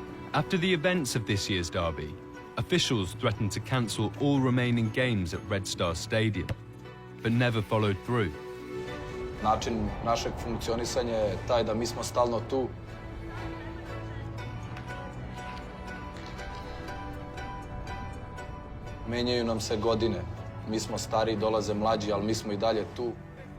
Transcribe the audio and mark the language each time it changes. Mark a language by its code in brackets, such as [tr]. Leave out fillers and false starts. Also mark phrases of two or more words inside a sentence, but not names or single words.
[en] After the events of this year's derby, officials threatened to cancel all remaining games at Red Star Stadium, but never followed through. [sr] Način našeg funkcionisanja je taj da mi smo stalno tu. Menjaju nam se godine. Mi smo stariji, dolaze mlađi, ali mi smo i dalje tu.